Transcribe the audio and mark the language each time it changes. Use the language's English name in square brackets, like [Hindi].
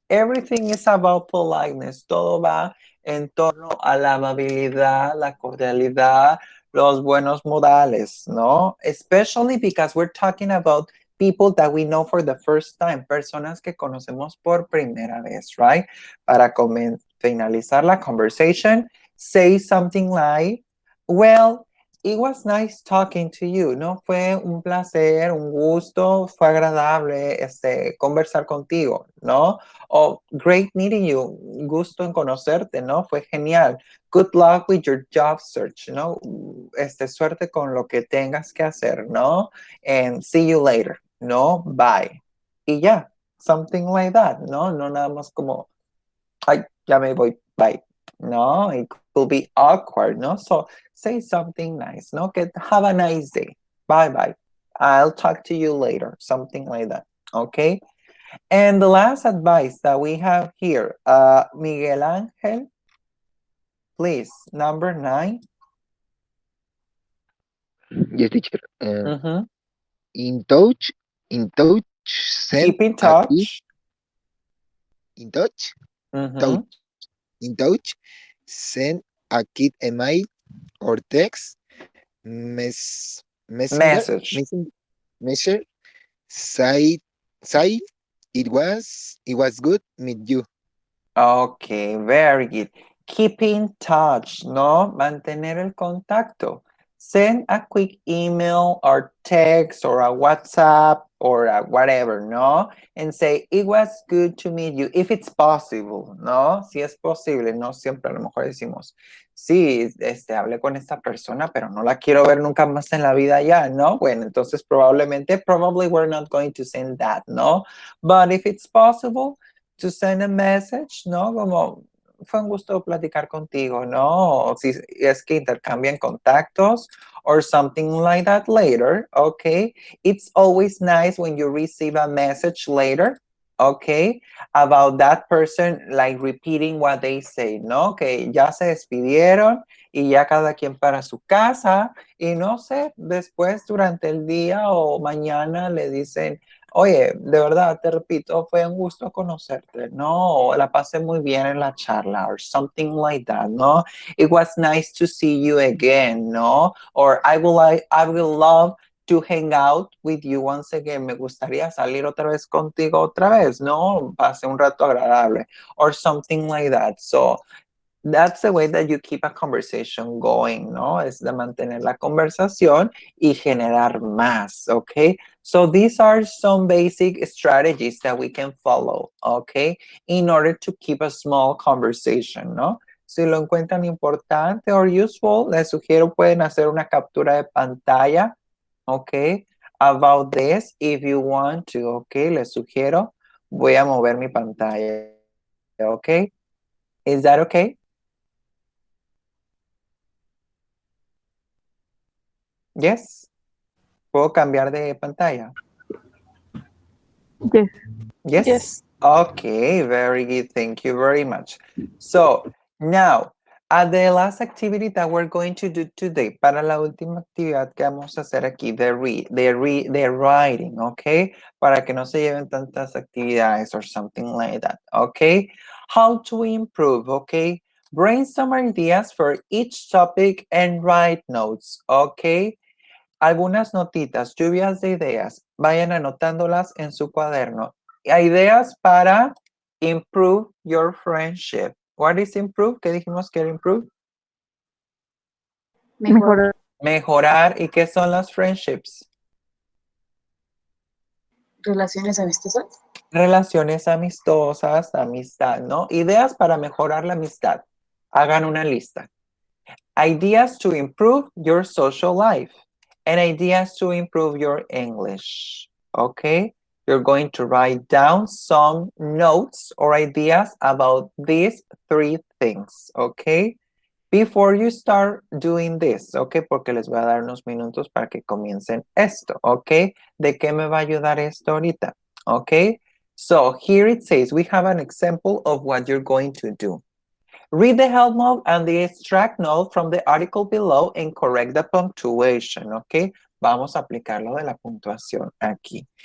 [English] Everything is about politeness. [Spanish] Todo va en torno a la amabilidad, la cordialidad, los buenos modales, ¿no? [English] Especially because we're talking about people that we know for the first time, [Spanish] personas que conocemos por primera vez, [English] right? [Spanish] Para finalizar la [English] conversation, say something like, well, it was nice talking to you, ¿no? [Spanish] Fue un placer, un gusto, fue agradable conversar contigo, ¿no? [English] O great meeting you, [Spanish] gusto en conocerte, ¿no? Fue genial. [English] Good luck with your job search, [Spanish] ¿no? Suerte con lo que tengas que hacer, ¿no? [English] And see you later, ¿no? Bye. [Spanish] Y ya, [English] something like that, ¿no? [Spanish] No nada más como, ay, ya me voy, bye. [English] No, it could be awkward, no? So say something nice, no? Have a nice day. Bye bye. I'll talk to you later, something like that, okay? And the last advice that we have here, Miguel Angel, please, number 9. Yes, teacher. Mhm. In touch, in touch, send Keep in a kid. touch. In touch, touch, Mhm. in touch, send a kid email or text, messenger, Message. messenger, say, say, it was good meet you. Okay, very good. Keep in touch, ¿no? [Spanish] Mantener el contacto. [English] Send a quick email or text or a WhatsApp or a whatever, ¿no? And say, it was good to meet you, if it's possible, ¿no? [Spanish] Si es posible, no siempre a lo mejor decimos, sí, hablé con esta persona, pero no la quiero ver nunca más en la vida ya, ¿no? Bueno, entonces [English] probably we're not going to send that, ¿no? But if it's possible, to send a message, ¿no? [Spanish] Como, fue un gusto platicar contigo, ¿no? Si es que intercambian contactos [English] or something like that later, okay? It's always nice when you receive a message later, okay? About that person, like repeating what they say, ¿no? [Spanish] Que ya se despidieron y ya cada quien para su casa y no sé, después durante el día o mañana le dicen, oye, de verdad, te repito, fue un gusto conocerte, ¿no? La pasé muy bien en la charla, [English] or something like that, [Spanish] ¿no? [English] It was nice to see you again, ¿no? Or I will love to hang out with you once again. [Spanish] Me gustaría salir otra vez [English] contigo otra vez, ¿no? [Spanish] Pasé un rato agradable, [English] or something like that. So, that's the way that you keep a conversation going, ¿no? [Spanish] Es de mantener la conversación y generar más, okay? [English] So these are some basic strategies that we can follow, okay? In order to keep a small conversation, ¿no? [Spanish] Si lo encuentran importante [English] or useful, [Spanish] les sugiero pueden hacer una captura de pantalla, okay? [English] About this, if you want to, okay? [Spanish] Les sugiero, voy a mover mi pantalla, okay? [English] Is that okay? Yes. [Spanish] ¿Puedo cambiar de pantalla? [English] Yes. Yes? Yes. Okay, very good. Thank you very much. So, now, the last activity that we're going to do today, [Spanish] para la última actividad que vamos a hacer aquí, [English] the writing, okay? [Spanish] Para que no se lleven tantas actividades [English] or something like that, [Spanish] okay? [English] How to improve, okay? Brainstorm ideas for each topic and write notes, okay? [Spanish] Algunas notitas, lluvias de ideas. Vayan anotándolas en su cuaderno. Ideas para [English] improve your friendship. What is improve? [Spanish] ¿Qué dijimos que era improve? Mejorar. Mejorar. ¿Y qué son las friendships? Relaciones amistosas. Relaciones amistosas, amistad, ¿no? Ideas para mejorar la amistad. Hagan una lista. [English] Ideas to improve your social life. And ideas to improve your English. Okay? You're going to write down some notes or ideas about these 3 things. Okay? Before you start doing this, okay? [Spanish] Porque les voy a dar unos minutos para que comiencen esto, okay? ¿De qué me va a ayudar esto ahorita? [English] Okay? So here it says, we have an example of what you're going to do. Read the help note and the extract note from the article below and correct the punctuation, okay? [Spanish] Vamos a aplicar lo de la puntuación aquí.